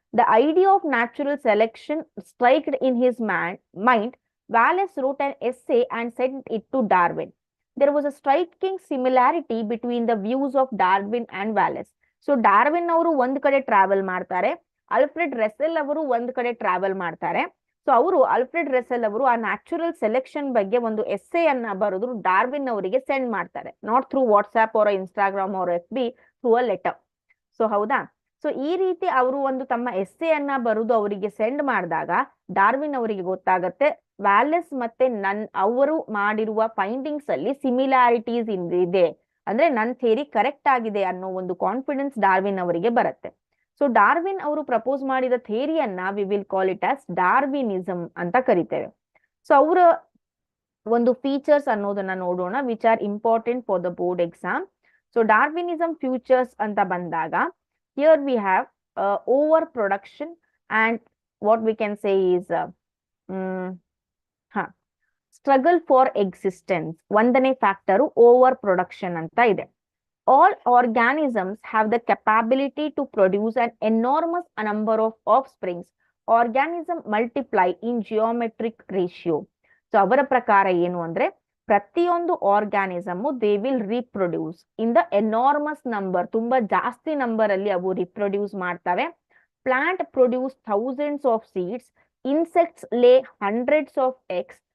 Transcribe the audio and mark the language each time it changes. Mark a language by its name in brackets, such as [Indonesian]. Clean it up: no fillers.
[English] The idea of natural selection struck in his mind. Wallace wrote an essay and sent it to Darwin. There was a striking similarity between the views of Darwin and Wallace. [Kannada] So Darwin ಅವರು ಒಂದ್ ಕಡೆ travel ಮಾಡ್ತಾರೆ, Alfred ರೆಸೆಲ್ ಅವರು ಒಂದ್ ಕಡೆ travel ಮಾಡ್ತಾರೆ. So ಅವರು Alfred ರೆಸೆಲ್ ಅವರು ಆ ನ್ಯಾಚುರಲ್ ಸೆಲೆಕ್ಷನ್ ಬಗ್ಗೆ ಒಂದು ಎಸ್ಸೆ ಅನ್ನ ಬರೆದ್ರು, ಡಾರ್ವಿನ್ ಅವರಿಗೆ ಸೆಂಡ್ ಮಾಡ್ತಾರೆ, [English] Not through WhatsApp or Instagram or FB, through a letter. [Kannada] So ಹೌದಾ? ಸೊ ಈ ರೀತಿ ಅವರು ಒಂದು ತಮ್ಮ ಎಸ್ಸೆ ಅನ್ನ ಬರೆದು ಅವರಿಗೆ ಸೆಂಡ್ ಮಾಡಿದಾಗ ಡಾರ್ವಿನ್ ಅವರಿಗೆ ಗೊತ್ತಾಗತ್ತೆ ವ್ಯಾಲೆಸ್ ಮತ್ತೆ ಅವರು ಮಾಡಿರುವ ಫೈಂಡಿಂಗ್ಸ್ ಅಲ್ಲಿ ಸಿಮಿಲಾರಿಟೀಸ್ ಇದೆ, ಅಂದ್ರೆ ನನ್ನ ಥಿಯರಿ ಕರೆಕ್ಟ್ ಆಗಿದೆ ಅನ್ನೋ ಒಂದು ಕಾನ್ಫಿಡೆನ್ಸ್ ಡಾರ್ವಿನ್ ಅವರಿಗೆ ಬರುತ್ತೆ. ಸೊ ಡಾರ್ವಿನ್ ಅವರು ಪ್ರಪೋಸ್ ಮಾಡಿದ ಥಿಯರಿಯನ್ನ [English] we will call it as Darwinism [Kannada] ಅಂತ ಕರಿತೇವೆ. ಸೊ ಅವರ ಒಂದು ಫೀಚರ್ಸ್ ಅನ್ನೋದನ್ನ ನೋಡೋಣ, [English] Which are important for the board exam. So Darwinism futures [Kannada] ಅಂತ ಬಂದಾಗ, [English] Here we have over production and what we can say is struggle for existence. [Kannada] ಒಂದನೇ ಫ್ಯಾಕ್ಟರು ಓವರ್ ಪ್ರೊಡಕ್ಷನ್ ಅಂತ ಇದೆ. [English] All organisms have the capability to produce an enormous number of offsprings. Organisms multiply in geometric ratio. [Kannada] So ಅವರ ಪ್ರಕಾರ ಏನು ಅಂದ್ರೆ, ಪ್ರತಿಯೊಂದು organism [English] they will reproduce in the enormous number, [Kannada] ತುಂಬಾ ಜಾಸ್ತಿ ನಂಬರ್ ಅಲ್ಲಿ ಅವು ರೀಪ್ರೊಡ್ಯೂಸ್ ಮಾಡ್ತವೆ. [English] Plant produce thousands of seeds, insects lay hundreds of eggs.